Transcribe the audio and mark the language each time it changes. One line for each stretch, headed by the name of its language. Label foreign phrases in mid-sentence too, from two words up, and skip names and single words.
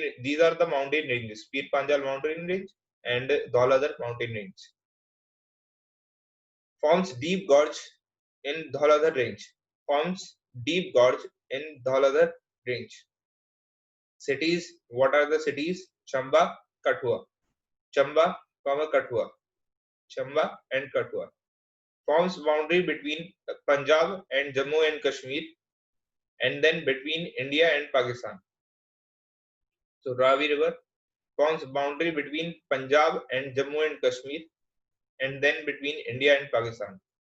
English: These are the mountain ranges: Pir Panjal mountain range and Dhauladhar mountain range. Forms deep gorge in Dhauladhar range. Forms deep gorge in Dhauladhar range. Cities. What are the cities? Chamba, Kathua. Chamba, Kathua. Chamba and Kathua. Forms boundary between Punjab and Jammu and Kashmir, and then between India and Pakistan. So Ravi River forms boundary between Punjab and Jammu and Kashmir, and then between India and Pakistan.